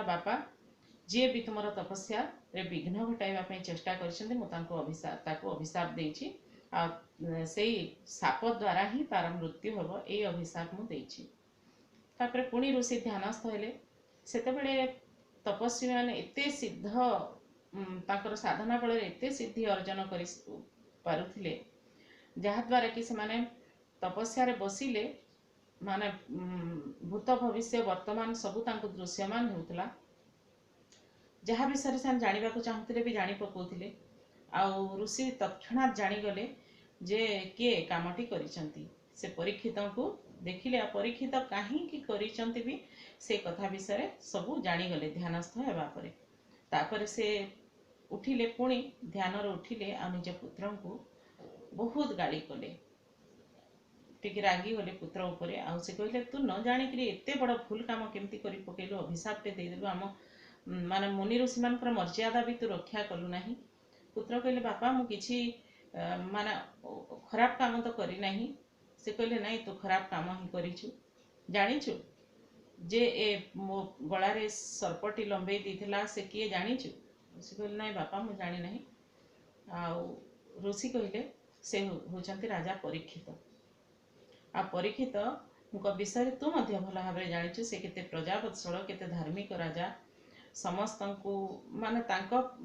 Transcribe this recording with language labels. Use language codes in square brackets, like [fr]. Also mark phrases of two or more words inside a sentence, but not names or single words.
[or] ବାପା ଯେ ବି ତୁମର ତପସ୍ୟା ରେ ବିଘ୍ନ ଘଟାଇବା ଚେଷ୍ଟା କରିଛନ୍ତି ମୁଁ ତାକୁ ଅଭିଶାପ ଦେଇଛି ଆ ସେହି ସାପ ଦ୍ୱାରା ହିଁ ତାର ମୃତ୍ୟୁ ହେବ ଏ ଅଭିଶାପ ମୁଁ ଦେଇଛି ତାପରେ ପୁଣି ଋଷି ଧ୍ୟାନସ୍ଥ ହେଲେ ସେତେବେଳେ ତପସ୍ୱୀ ମାନେ ଏତେ ସିଦ୍ଧ ତାଙ୍କର ସାଧନା ବଳ ଏତେ ସିଦ୍ଧି ଅର୍ଜନ କରି ପାରୁଥିଲେ ଯାହା ଦ୍ୱାରା କି ସେ ମାନେ ତପସ୍ୟା ରେ ବସିଲେ ମାନେ ଭୂତ ଭବିଷ୍ୟ ବର୍ତ୍ତମାନ ସବୁ ତାଙ୍କୁ ଦୃଶ୍ୟମାନ ହେଉଥିଲା ଯାହା ବିଷୟ ସେ ଜାଣିବାକୁ ଚାହୁଁଥିଲେ ବି ଜାଣି ପାରୁଥିଲେ ଆଉ ଋଷି ତତ୍କ୍ଷଣାତ ଜାଣିଗଲେ ଯେ କିଏ କାମଟି କରିଛନ୍ତି ସେ ପରୀକ୍ଷିତ କୁ ଦେଖିଲେ ପରୀକ୍ଷିତ କହିଁ କରିଛନ୍ତି ବି ସେ କଥା ବିଷୟ ସବୁ ଜାଣିଗଲେ ଧ୍ୟାନସ୍ଥ ହେବା ପରେ ତାପରେ ସେ ଉଠିଲେ ପୁଣି ଧ୍ୟାନ ଉଠିଲେ ଆ ନିଜ ପୁତ୍ର କୁ ବହୁତ ଗାଳି କଲେ ଟିକେ ରାଗି ଗଲେ ପୁତ୍ର ଉପରେ ଆ ସେ କହିଲେ ତୁ ନ ଜାଣିକରି ଏତେ ବଡ଼ ଭୁଲ କାମ କେମିତି କରି ପକାଇଲୁ ଅଭିଶାପ ତ ଦେଇଦେଲୁ ଆମ ମାନେ ମୁନି ଋଷି ମାନଙ୍କର ମର୍ଯ୍ୟାଦା ବି ତୁ ରକ୍ଷା କଲୁ ନାହିଁ ପୁତ୍ର କହିଲେ ବାପା ମୁଁ କିଛି ମାନେ ଖରାପ କାମ ତ କରି ନାହିଁ ସେ କହିଲେ ନାହିଁ ତୁ ଖରାପ କାମ ହିଁ କରିଛୁ ଜାଣିଛୁ ଯେ ଏ ମୋ ଗଳାରେ ସର୍ପଟି ଲମ୍ବେଇ ଦେଇଥିଲା ସେ କିଏ ଜାଣିଛୁ ସେ କହିଲେ ନାହିଁ ବାପା ମୁଁ ଜାଣି ନାହିଁ ଆ ଋଷି କହିଲେ ସେ ହେଉଛନ୍ତି ରାଜା ପରୀକ୍ଷିତ ଆ ପରୀକ୍ଷିତ ବିଷୟ ତୁ ମଧ୍ୟ ଭଲ ଭାବ ଜାଣିଛୁ ସେ କେତେ ପ୍ରଜାବତ୍ସଳ କେତେ ଧାର୍ମିକ ରାଜା ସମସ୍ତ କୁ ମାନେ ତାଙ୍କୁ